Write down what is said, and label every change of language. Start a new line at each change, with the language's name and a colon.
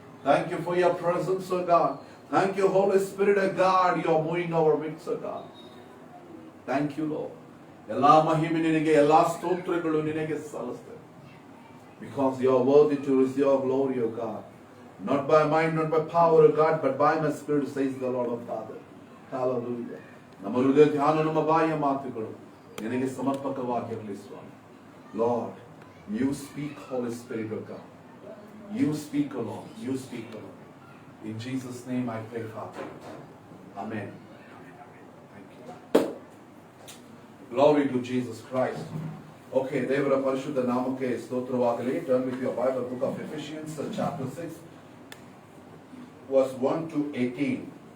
English: Thank you for your presence, O God. Thank you, Holy Spirit of God. You are moving our midst, O God. Thank you, Lord.
Kannada: ಎಲ್ಲಾ ಮಹಿಮೆ ನಿನಗೆ, ಎಲ್ಲಾ ಸ್ತೋತ್ರಗಳು ನಿನಗೆ ಸಲ್ಲಿಸ್ತೇವೆ.
English: Because you are worthy to receive your glory, O God. Not by mind, not by power, O God, but by my spirit, says the Lord of Father. Hallelujah.
Kannada: ನಮ್ಮ ಹೃದಯ ಧ್ಯಾನ, ನಮ್ಮ ಬಾಯಿಯ ಮಾತುಗಳು ನಿನಗೆ ಸಮರ್ಪಕವಾಗಿರಲಿ ಸ್ವಾಮಿ.
English: Lord, you speak, Holy Spirit of God. You speak alone. You speak alone. In Jesus' name I pray, Father. Amen. Thank you. Glory to Jesus Christ.
Kannada: Okay, ದೇವರ ಪರಿಶುದ್ಧ ನಾಮಕ್ಕೆ ಸ್ತೋತ್ರವಾಗಲಿ.
English: Turn with your Bible, book of Ephesians, chapter 6, verse 1 to 18.